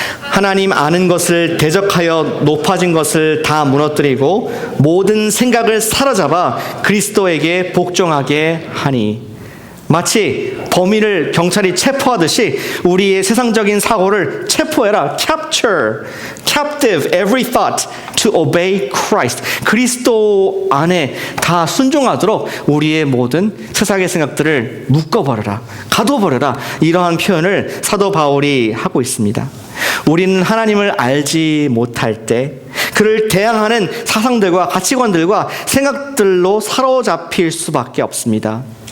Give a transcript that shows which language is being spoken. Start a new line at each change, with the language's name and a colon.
Korean: 하나님 아는 것을 대적하여 높아진 것을 다 무너뜨리고 모든 생각을 사로잡아 그리스도에게 복종하게 하니, 마치 범인을 경찰이 체포하듯이 우리의 세상적인 사고를 체포해라.
English: captive every thought to obey Christ.
Korean: 그리스도 안에 다 순종하도록 우리의 모든 세상의 생각들을 묶어버려라, 가둬버려라, 이러한 표현을 사도 바울이 하고 있습니다. 우리는 하나님을 알지 못할 때 그를 대항하는 사상들과 가치관들과 생각들로 사로잡힐 수밖에 없습니다.